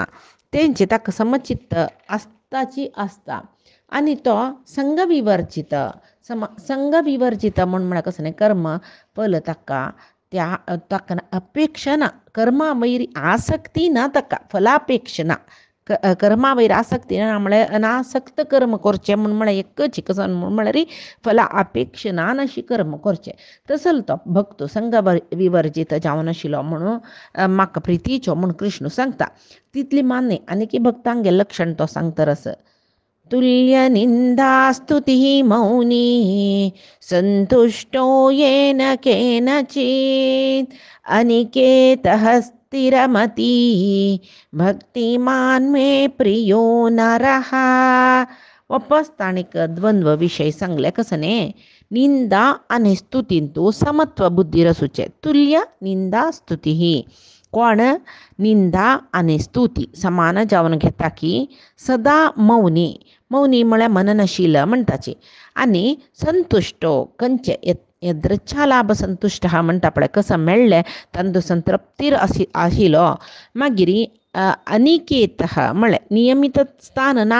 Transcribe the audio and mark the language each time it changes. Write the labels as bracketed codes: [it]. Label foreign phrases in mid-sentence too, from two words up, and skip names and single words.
[kok] तेंचे ताका समचित्त आसताची आसता आनी तो संग विवर्जित संग विवर्जित म्हळ्यार कसं न्ही कर्म फल ताका ताका अपेक्षा ना कर्मा वयर आसक्ती ना ताका फलापेक्षा ना कर्मा वयर आसक्ती ना म्हळ्यार अनासक्त कर्म करचे म्हळ्यार एकच कसं म्हळ्यार फला अपेक्षा ना अशी कर्म करचे. तसलो तो भक्तो संग विवर्जित जावन आशिल्लो म्हणून म्हाका प्रितीचो म्हूण कृष्ण सांगता. तितली मान्य आनी भक्तांगे लक्षण तो सांगता [sa] रस तुल्य निंदा स्तुतिः मौनी संतुष्टो येन केनचित् अनिकेतः स्थिरमती भक्तिमान मे प्रियो नरः. [kok] वापस ताणीक द्वंद्व विषय सांगले कसने निंदा आणि स्तुतींतू समत्व बुद्धी रसूचे तुल्य निंदा स्तुती ही कोण निंदा आणि स्तुती समान जावन घेता की सदा मौनी मौनी म्हळ्यार मननशील म्हणटाची आणि संतुष्टो कंचे यदृच्छा लाभ संतुष्ट हा म्हणटा पळय कसं मेळ्ळें तांदू संतृप्तीर आशिलो मागीर अनिकेत म्हळ्यार नियमित स्थान ना